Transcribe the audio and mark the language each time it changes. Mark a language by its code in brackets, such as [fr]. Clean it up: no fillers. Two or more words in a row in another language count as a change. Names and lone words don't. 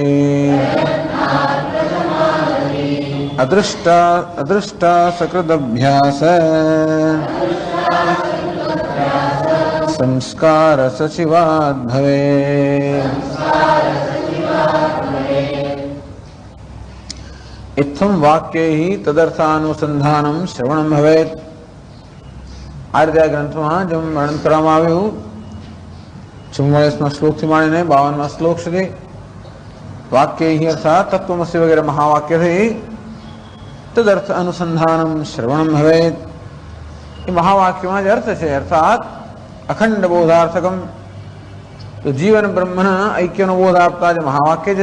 [sa] अदृष्टा सकृदभ्यास संस्कार सचिवाद् भवेत्। इत्थं वाक्यैः तदर्थानुसंधानं श्रवणं भवेत्। [gu] आर्या ग्रंथમાં જેમ વર્ણન કરવામાં આવ્યું 44માં શ્લોકથી માંડીને 52માં શ્લોક સુધી વાક્યૈ અર્થાત તત્વમસી વગેરે મહાવાક્યથી [sa] તદર્થ અનુસંધાનમ શ્રવણમ ભવેત। [gu] એ મહાવાક્યમાં જે અર્થ છે અર્થાત [sa] અખંડ બોધાર્થકમ, [gu] તો જીવન બ્રહ્મના ઐક્યનો બોધ આપતા જે મહાવાક્ય છે